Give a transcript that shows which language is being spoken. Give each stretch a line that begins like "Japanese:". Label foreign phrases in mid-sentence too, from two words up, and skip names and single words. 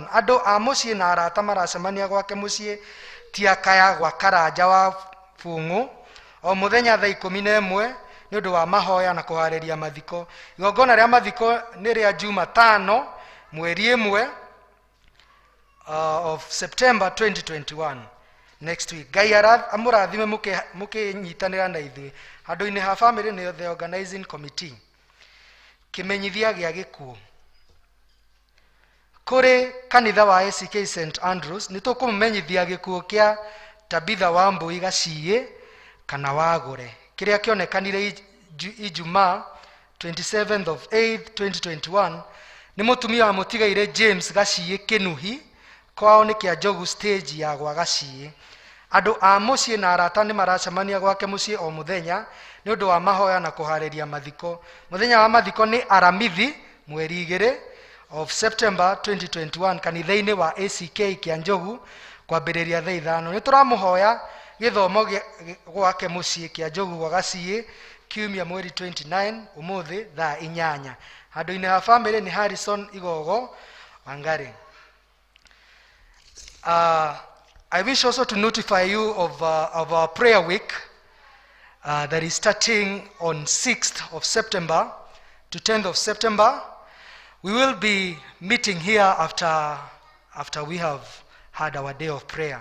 Kikuyu: Andũ a mũciĩ na arata maracemania gwake mũciĩ Tiakaya gwa Karanja wa Bung'ũ o mũthenya thaa 11 nĩ ũndũ wa mahoya na kũharĩria mathiko. Igongona rĩa mathiko nĩ rĩa Jumatano mweri 1
English: of September 2021 next week.
Kikuyu: Ngai amũrathime mũkĩnyitanĩra na ithuĩ handũ-inĩ ha family nĩyo
English: the organizing committee.
Kikuyu: Kimenyithia gĩa gĩkuũ. Kũrĩ kanitha wa ACK St Andrews nĩtũkũmenyithia gĩkuũ kĩa Tabitha wa Mbui Gaciĩ kana Wagũre kiria kionekanire Ijumaa 27th of 8th 2021 ni mutumia wa mutigaire James Gaciĩ Kinuhi kwao ni kia Njogu stage ya gwa Gaciĩ. Andu a muciĩ na arata ni maracemania gwake muciĩ o muthenya ni undu wa mahoya na kuhariria mathiko. Muthenya wa mathiko ni Aramithi mweri 2 of September 2021 kanitha-ini wa ACK kia Njogu kwambiriria thaa 5. Ni turamuhoya githomo gwake muciĩ kia Njogu gwa Gaciĩ kiumia mweri 29 umuthi thaa 8. Handu-ini ha family ni Harrison Igogo Wangari.
English: I wish also to notify you of our prayer week that is starting on 6th of September to 10th of September. We will be meeting here after we have had our day of prayer.